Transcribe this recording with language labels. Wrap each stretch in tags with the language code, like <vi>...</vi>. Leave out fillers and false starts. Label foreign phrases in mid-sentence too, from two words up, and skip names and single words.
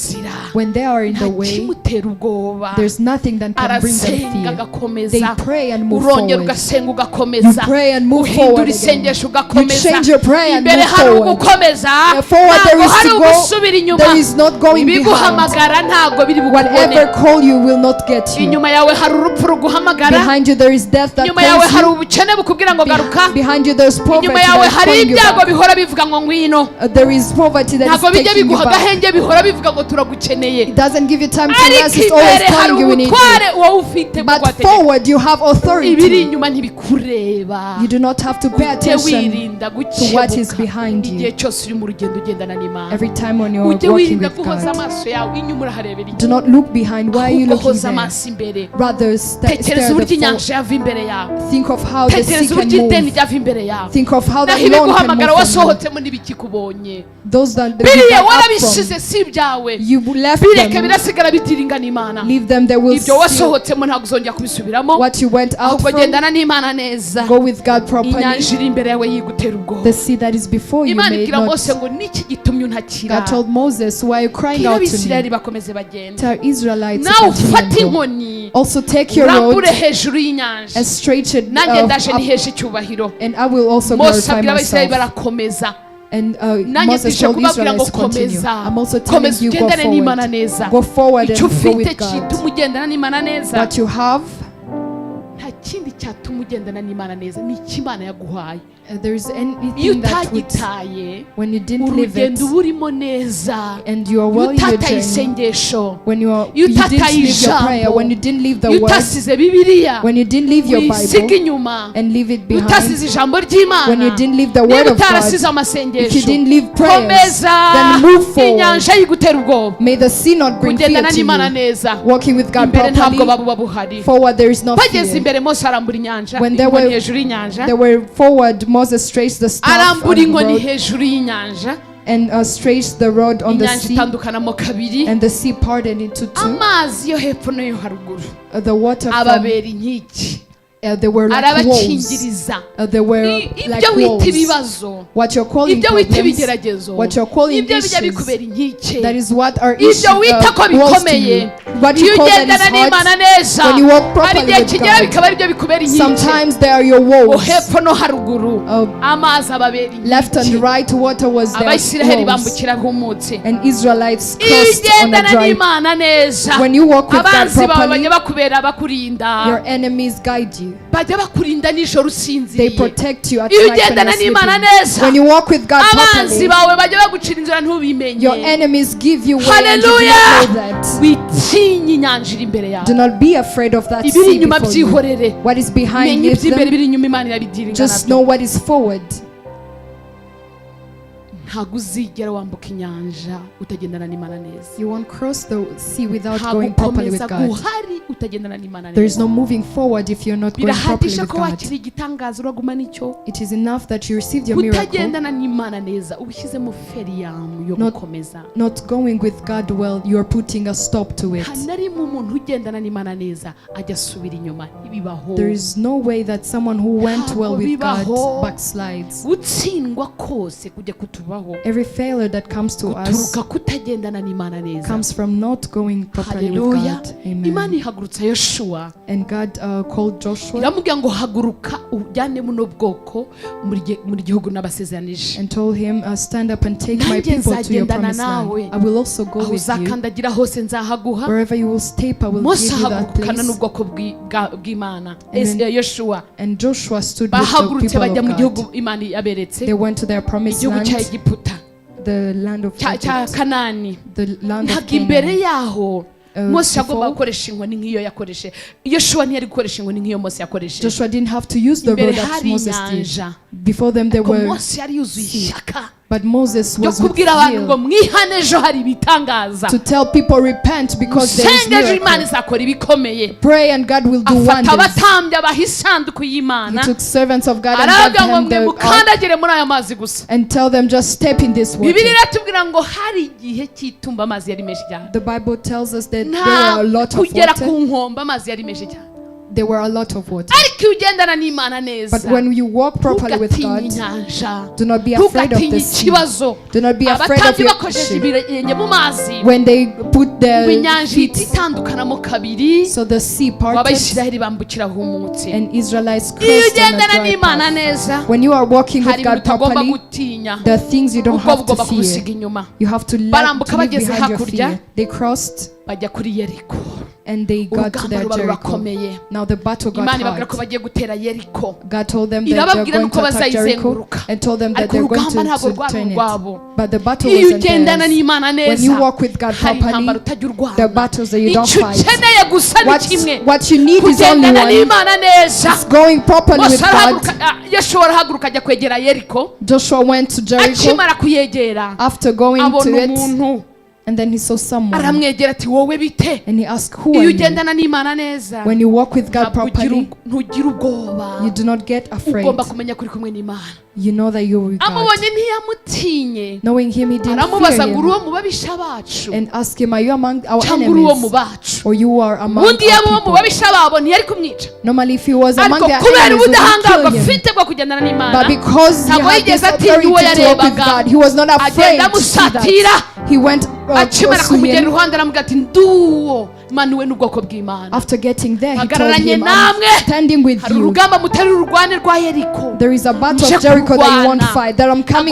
<rw>nzira</rw> <en>when they are in the</en> <rw>nta</rw> <en>way,</en> <rw>kimutera ubwoba</rw> <en>there's nothing that can bring them</en> <rw>arasenga</rw> <en>fear.</en> <rw>agakomeza</rw> <en>They pray and move</en> <rw>urongera</rw> <en>forward.</en> <rw>ugasenga</rw> <en>You</en> <rw>ugakomeza</rw> <en>pray and move</en> <rw>uhindura</rw> <en>forward again.</en> <rw>isengesho</rw> <en>You</en> <rw>ugakomeza</rw> <en>change your prayer and</en> <rw>imbere</rw> <en>move</en> <rw>hari</rw> <en>forward.</en> <rw>ugukomeza</rw> <en>Forward there</en> <rw>ntabwo</rw> <en>is</en> <rw>hari</rw> <en>to</en> <rw>ugusubira</rw> <en>go.</en> <rw>inyuma</rw> <en>There is not going behind.</en> <rw>ibiguhamagara ntabwo biri</rw> <en>Whatever</en> <rw>bukubone</rw> <en>call you will not get you.</en> <rw>inyuma yawe hari urupfu ruguhamagara</rw> <en>Behind you there is death that</en> <rw>inyuma yawe</rw> <en>calls</en> <rw>hari</rw> <en>you.</en> <rw>ubukene bukubwira ngo garuka</rw> <en>Behind you there's poverty</en> <rw>inyuma yawe</rw> <en>that is</en> <rw>hari</rw> <en>calling you</en> <rw>ibyago</rw> <en>back.</en> <rw>bihora bivuga ngo ngwino</rw> <en>There is poverty that</en> <rw>ntabwo</rw> <en>is</en> <rw>bijya</rw> <en>taking you</en> <rw>biguha</rw> <en>back.</en> <rw>agahenge bihora bivuga ngo turagukeneye</rw> <en>It doesn't give you time to</en> <rw>ariko</rw> <en>rest. It's always</en> <rw>imbere hari</rw> <en>telling you we need you.</en> <rw>ubutware wowe ufite bwo</rw> <en>But</en> <rw>guhategeka.</rw> <en>forward you have</en> <rw>ibiri</rw> <en>authority.</en> <rw>inyuma ntibikureba</rw> <en>You do not have to pay</en> <rw>ujye</rw> <en>attention</en> <rw>wirinda</rw> <en>to what is</en> <rw>gukebuka</rw> <en>behind</en> <rw>igihe</rw> <en>you.</en> <rw>cyose uri mu rugendo ugendana n'Imana</rw> <en>Every time when you are</en> <rw>ujye</rw> <en>walking</en> <rw>wirinda</rw> <en>with</en> <rw>guhoza</rw> <en>God,</en> <rw>amaso yawe inyuma uraharebera iki</rw> <en>do not look behind. Why are you</en> <rw>ahubwo</rw> <en>looking</en> <rw>hoza</rw> <en>there?</en> <rw>amaso imbere</rw> <en>Rather</en> <rw>tekereza</rw> <en>stare</en> <rw>uburyo</rw> <en>the</en> <rw>inyanja yava imbere yawe</rw> <en>Think of how the sea</en> <rw>tekereza</rw> <en>can</en> <rw>uburyo ideni</rw> <en>move.</en> <rw>ryava imbere yawe</rw> <en>Think of how</en> <rw>naho</rw> <en>that loan can</en> <rw>ibiguhamagara</rw> <en>move from you.</en> <rw>wasohotsemo n'ibikikubonye</rw> <en>Those that you</en> <rw>biriya</rw> <en>got up</en> <rw>warabisize</rw> <en>from,</en> <rw>si ibyawe</rw> <en>you left</en> <rw>bireke</rw> <en>them.</en> <rw>birasigara bitiringa n'Imana</rw> <en>Leave them. They will</en> <rw>ibyo</rw> <en>see</en> <rw>wasohotsemo ntabwo uzongera kubisubiramo</rw> <en>what you went out</en> <rw>ahubwo</rw> <en>from.</en> <rw>gendana n'Imana neza</rw> <en>Go with God properly.</en> <rw>inyanja iri imbere yawe yigutera ubwoba</rw> <en>The sea that is before you</en> <rw>Imana</rw> <en>may</en> <rw>ibwira</rw> <en>not.</en> <rw>Mose ngo niki gitumye untakira</rw> <en>God told Moses, why are you crying</en> <rw>bwira</rw> <en>out to</en> <rw>Abisirayeli</rw> <en>me?</en> <rw>bakomeze bagende</rw> <en>Tell Israelites to</en> <rw>nawe</rw> <en>continue</en> <rw>ufate</rw> <en>and go.</en> <rw>inkoni</rw> <en>Also take your</en> <rw>urambure</rw> <en>road</en> <rw>hejuru y'inyanja</rw> <en>and stretch it</en> <rw>nanjye ndaje</rw> <en>up,</en> <rw>niheshe icyubahiro</rw> <en>and I will also</en> <rw>Mose</rw> <en>glorify</en> <rw>abwira Abisirayeli</rw> <en>myself.</en> <rw>barakomeza</rw> <en>And</en> <rw>nanjye</rw> <en>Moses</en> <rw>tuje</rw> <en>told</en> <rw>kubabwira ngo</rw> <en>Israelites to continue.</en> <rw>komeza</rw> <en>I'm also telling</en> <rw>komeza</rw> <en>you, go</en> <rw>ugendane n'Imana</rw> <en>forward.</en> <rw>neza.</rw> <en>Go forward</en> <rw>icyo</rw> <en>and go</en> <rw>ufite</rw> <en>with God.</en> <rw>kituma ugendana n'Imana neza</rw> <en>What you have,</en> <rw>nta kindi cyatuma ugendana n'Imana neza ni icyo Imana yaguhaye.</rw> <en>there is</en> <rw>iyo</rw> <en>anything that would,</en> <rw>utagitaye</rw> <en>when you didn't live it,</en> <rw>urugendo uba urimo neza,</rw> <en>and you are</en> <rw>iyo</rw> <en>well in your</en> <rw>utataye</rw> <en>journey,</en> <rw>isengesho,</rw> <en>when you</en> <rw>iyo</rw> <en>didn't</en> <rw>utataye</rw> <en>leave your prayer,</en> <rw>ijambo,</rw> <en>when you didn't leave the</en> <rw>iyo</rw> <en>word,</en> <rw>utasize Bibiliya,</rw> <en>when you didn't leave your</en> <rw>wisiga</rw> <en>Bible</en> <rw>inyuma,</rw> <en>and leave it</en> <rw>iyo utasize</rw> <en>behind,</en> <rw>ijambo</rw> <en>when you</en> <rw>ry'Imana,</rw> <en>didn't leave the</en> <rw>niba</rw> <en>word of</en> <rw>utarasize</rw> <en>God, if you</en> <rw>amasengesho,</rw> <en>didn't leave prayers,</en> <rw>komeza</rw> <en>then move forward.</en> <rw>inyanja yigutera ubwoba.</rw> <en>May the sea not bring fear</en> <rw>kugendana</rw> <en>to</en> <rw>n'Imana</rw> <en>you.</en> <rw>neza,</rw> <en>Walking with God</en> <rw>imbere ntabwo</rw> <en>properly,</en> <rw>buba buhari.</rw> <en>forward there is no</en> <rw>bageze</rw> <en>fear.</en> <rw>imbere Mose arambura inyanja,</rw> <en>When they</en> <rw>inkoni</rw> <en>were-</en> <rw>hejuru y'inyanja,</rw> <en>They were forward, Moses traced the staff</en> <rw>arambura</rw> <en>on the</en> <rw>inkoni</rw> <en>road</en> <rw>hejuru y'inyanja,</rw> <en>and traced the road on the</en> <rw>inyanja</rw> <en>sea,</en> <rw>itandukanamo kabiri,</rw> <en>and the sea parted into two.</en> <rw>amazi yo hepfo no yo haruguru</rw> <en>The water from,</en> <rw>ababera inkiki,</rw> <en>they were like walls.</en> <rw>arabakingiriza.</rw> <en>They were</en> <rw>Ibyo</rw> <en>like</en> <rw>wita</rw> <en>walls.</en> <rw>ibibazo,</rw> <en>What you're calling</en> <rw>ibyo wita</rw> <en>problems,</en> <rw>ibigeragezo,</rw> <en>what you're calling</en> <rw>ibyo bijya</rw> <en>issues,</en> <rw>bikubera inkike,</rw> <en>that is what are issues,</en> <rw>ibyo wita ko</rw> <en>walls to</en> <rw>bikomeye,</rw> <en>you. What</en> <rw>iyo</rw> <en>you call that</en> <rw>ugendana</rw> <en>is</en> <rw>n'Imana</rw> <en>hard,</en> <rw>neza,</rw> <en>when you walk</en> <rw>hari</rw> <en>properly</en> <rw>igihe</rw> <en>with</en> <rw>kigera</rw> <en>God,</en> <rw>bikaba ari byo bikubera inkike.</rw> <en>sometimes they are your walls.</en> <rw>hepfo no haruguru</rw> <en>Uh,</en> <rw>amazi ababera</rw> <en>Left and</en> <rw>inkike,</rw> <en>right water was their</en> <rw>Abisiraheli</rw> <en>walls,</en> <rw>bambukira humutse.</rw> <en>and Israelites</en> <rw>iyo</rw> <en>crossed on a</en> <rw>ugendana</rw> <en>dry.</en> <rw>n'Imana neza,</rw> <en>When you walk with God</en> <rw>abanzi bawe</rw> <en>properly,</en> <rw>bajya bakubera bakurinda,</rw> <en>your enemies guide you.</en> <rw>bajya bakurinda nijoro</rw> <en>They</en> <rw>usinziriye.</rw> <en>protect you at</en> <rw>iyo</rw> <en>night when</en> <rw>ugendana</rw> <en>you're</en> <rw>n'Imana</rw> <en>sleeping.</en> <rw>neza,</rw> <en>When you walk with God</en> <rw>abanzi</rw> <en>properly,</en> <rw>bawe bajya bagucira inzira ntubimenye.</rw> <en>your enemies give you way and you do</en> <rw>Hallelujah.</rw> <en>not know that.</en> <rw>witinye inyanja iri imbere yawe,</rw> <en>Do not be afraid of that</en> <rw>ibiri</rw> <en>sea</en> <rw>inyuma</rw> <en>before you.</en> <rw>byihorere,</rw> <en>What is behind,</en> <rw>menya</rw> <en>leave</en> <rw>iby'imbere</rw> <en>them.</en> <rw>biri inyuma Imana irabidiringa</rw> <en>Just</en> <rw>nabyo.</rw> <en>know what is forward.</en> <rw>ntabwo uzigera wambuka inyanja utagendana n'Imana neza,</rw> <en>You won't cross the sea without</en> <rw>ntabwo</rw> <en>going properly with</en> <rw>ukomeza</rw> <en>God.</en> <rw>guhari utagendana n'Imana</rw> <en>There is</en> <rw>neza.</rw> <en>no moving forward if you're not going properly</en> <rw>birahagije</rw> <en>with</en> <rw>ko</rw> <en>God.</en> <rw>wakira igitangaza uraguma nicyo.</rw> <en>It is enough that you received your miracle.</en> <rw>kutagendana n'Imana neza ubishyizemo feriyamu yo</rw> <en>Not-</en> <rw>gukomeza.</rw> <en>Not going with God well, you are putting a stop to it.</en> <rw>hanarimo umuntu ugendana n'Imana neza ajya asubira inyuma, ntibibaho.</rw> <en>There is no way that someone who went well with God</en> <rw>Bibaho.</rw> <en>backslides.</en> <rw>gutsindwa kose kujya kutubaho</rw> <en>Every failure that comes to us</en> <rw>guturuka kutagendana n'Imana neza.</rw> <en>comes from not going properly with</en> <rw>Haleluya.</rw> <en>God.</en> <rw>Imana</rw> <en>Amen.</en> <rw>ihagurutsa Yoshuwa,</rw> <en>And God called Joshua</en> <rw>iramubwira ngo haguruka ujyane muno bwoko muri gihugu n'abasezeranije,</rw> <en>and told him, stand up and take my</en> <rw>Nanjye</rw> <en>people to your</en> <rw>nzagendana</rw> <en>promised</en> <rw>nawe.</rw> <en>land. I will also go</en> <rw>aho</rw> <en>with you.</en> <rw>uzakandagira hose nzahaguha.</rw> <en>Wherever you will step, I will</en> <rw>Mose</rw> <en>give you that</en> <rw>ahagurukana</rw> <en>place.</en> <rw>n'ubwoko bw'Imana.</rw> <en>And then-</en> <rw>Yoshuwa</rw> <en>And Joshua stood with the</en> <rw>bahagurutse</rw> <en>people</en> <rw>bajya mu</rw> <en>of</en> <rw>gihugu</rw> <en>God.</en> <rw>Imana yaberetse,</rw> <en>They went to their promised</en> <rw>igihugu cya</rw> <en>land,</en> <rw>Egiputa,</rw> <en>the land of</en> <rw>cya</rw> <en>Egypt,</en> <rw>Kanani.</rw> <en>the land of</en> <rw>ntabwo imbere</rw> <en>Canaan.</en> <rw>yaho Mose</rw> <en>before-</en> <rw>yagomba gukoresha inkoni nk'iyo yakoreshe. Yoshuwa ntiyari gukoresha inkoni nk'iyo Mose yakoresheje.</rw> <en>Joshua didn't have to use the</en> <rw>Imbere</rw> <en>road that</en> <rw>hari</rw> <en>Moses</en> <rw>inyanja.</rw> <en>did. Before them, there</en> <rw>Ariko</rw> <en>were,</en> <rw>Mose yari yuzuye ishyaka</rw> <en>but Moses</en> <rw>ryo</rw> <en>was with</en> <rw>kubwira abantu ngo</rw> <en>zeal</en> <rw>mwihane ejo hari ibitangaza,</rw> <en>to tell people repent because there is</en> <rw>musenge ejo Imana</rw> <en>miracle.</en> <rw>izakora ibikomeye.</rw> <en>Pray and God will do</en> <rw>afata</rw> <en>wonders.</en> <rw>abatambyi abaha isanduku</rw> <en>He</en> <rw>y'Imana,</rw> <en>took servants of God and gave</en> <rw>aravuga ngo</rw> <en>them</en> <rw>mwe</rw> <en>the ark</en> <rw>mukandagire muri aya mazi gusa.</rw> <en>and tell them just step in this water.</en> <rw>Bibiliya iratubwira ngo hari igihe cy'itumba amazi yari menshi cyane,</rw> <en>The Bible tells us that there</en> <rw>nta</rw> <en>were a lot of</en> <rw>kugera ku</rw> <en>water.</en> <rw>nkombe amazi yari menshi cyane.</rw> <en>There were a lot of water.</en> <rw>ariko iyo ugendana n'Imana neza,</rw> <en>But when you walk properly with</en> <rw>ntugatinye</rw> <en>God,</en> <rw>inyanja,</rw> <en>do not be afraid of</en> <rw>ntugatinye</rw> <en>the sea.</en> <rw>ikibazo.</rw> <en>Do not be afraid of</en> <rw>abatambyi</rw> <en>your</en> <rw>bakoresheje</rw> <en>issue.</en> <rw>ibirenge mu mazi,</rw> <en>When they put</en> <rw>ngo</rw> <en>their</en> <rw>inyanja ihita</rw> <en>feet,</en> <rw>itandukanamo kabiri,</rw> <en>so the sea</en> <rw>ngo</rw> <en>parted</en> <rw>Abisiraheli bambukira humutse.</rw> <en>and Israelites</en> <rw>iyo</rw> <en>crossed on</en> <rw>ugendana</rw> <en>a dry</en> <rw>n'Imana</rw> <en>path.</en> <rw>neza,</rw> <en>When you are walking with</en> <rw>hari</rw> <en>God</en> <rw>ibintu utagomba</rw> <en>properly,</en> <rw>gutinya,</rw> <en>there are things you don't</en> <rw>ubwo</rw> <en>have to</en> <rw>ugomba kubusiga</rw> <en>fear.</en> <rw>inyuma.</rw> <en>You have to</en> <rw>Barambuka</rw> <en>leave</en> <rw>bageze</rw> <en>behind your</en> <rw>hakurya,</rw> <en>fear. They crossed</en> <rw>bajya kuri Yeriko.</rw> <en>and they got to</en> <rw>urugamba</rw> <en>their</en> <rw>ruba</rw> <en>Jericho.</en> <rw>rurakomeye.</rw> <en>Now the battle got</en> <rw>Imana ibabwira ko</rw> <en>hard.</en> <rw>bagiye gutera Yeriko,</rw> <en>God told them that they're</en> <rw>irababwira</rw> <en>going</en> <rw>nuko</rw> <en>to attack Jericho</en> <rw>bazayizenguruka,</rw> <en>and told them that</en> <rw>ariko</rw> <en>they're going</en> <rw>urugamba ntabwo</rw> <en>to</en> <rw>rwari</rw> <en>turn it.</en> <rw>urwabo.</rw> <en>But the battle</en> <rw>iyo</rw> <en>wasn't</en> <rw>ugendana</rw> <en>theirs.</en> <rw>n'Imana</rw> <en>When</en> <rw>neza,</rw> <en>you walk with God</en> <rw>hari intambara</rw> <en>properly,</en> <rw>utajya urwana.</rw> <en>the battles that you don't</en> <rw>icyo</rw> <en>fight.</en> <rw>ukeneye gusa ni kimwe,</rw> <en>What you need is only</en> <rw>kugendana</rw> <en>one.</en> <rw>n'Imana neza.</rw> <en>It's going properly with</en> <rw>Mose</rw> <en>God.</en> <rw>arahaguruka, Yoshuwa arahaguruka ajya kwegera Yeriko,</rw> <en>Joshua went to Jericho</en> <rw>akimara kuyegera</rw> <en>after going to</en> <rw>abona</rw> <en>it,</en> <rw>umuntu,</rw> <en>and then he saw someone</en> <rw>aramwegera ati wowe bite?</rw> <en>and he asked, who</en> <rw>iyo</rw> <en>are you?</en> <rw>ugendana n'Imana neza,</rw> <en>When you walk with God</en> <rw>ntabwo</rw> <en>properly,</en> <rw>ntugira ubwoba,</rw> <en>you do not get afraid.</en> <rw>ugomba kumenya ko uri kumwe n'Imana.</rw> <en>You know that you're with God.</en> <rw>amubonye ntiyamutinye,</rw> <en>Knowing him, he didn't</en> <rw>aramubaza</rw> <en>fear</en> <rw>ngo uri uwo</rw> <en>him</en> <rw>mu babisha bacu</rw> <en>and ask him, are you among our</en> <rw>cyangwa uri uwo mu</rw> <en>enemies</en> <rw>bacu?</rw> <en>or you are among</en> <rw>ubundi</rw> <en>our</en> <rw>yaba uwo mu</rw> <en>people?</en> <rw>babisha babo ntiyari kumwica,</rw> <en>Normally, if he was among</en> <rw>ariko</rw> <en>their</en> <rw>kubera</rw> <en>enemies, we would</en> <rw>ubudahangarwa</rw> <en>kill him.</en> <rw>afite bwo kugendana n'Imana,</rw> <en>But because he</en> <rw>ntabwo</rw> <en>had this</en> <rw>yigeze atinya</rw> <en>authority</en> <rw>uwo</rw> <en>to walk with</en> <rw>yarebaga,</rw> <en>God, he was not afraid</en> <rw>agenda</rw> <en>to see</en> <rw>amusatira,</rw> <en>that. He went</en> <rw>akimara</rw> <en>close to</en> <rw>kumugera</rw> <en>him,</en> <rw>iruhande aramubwira ati nduwo manuwe n'ubwoko bw'Imana.</rw> <en>After getting there, he told</en> <rw>Hagararanye</rw> <en>him,</en> <rw>namwe.</rw> <en>I'm standing with</en> <rw>Hari</rw> <en>you.</en> <rw>urugamba mutari urwane rwa Yeriko.</rw> <en>There is a battle</en> <rw>Nje</rw> <en>of Jericho that you won't</en> <rw>kurwana.</rw> <en>fight, that I'm coming</en>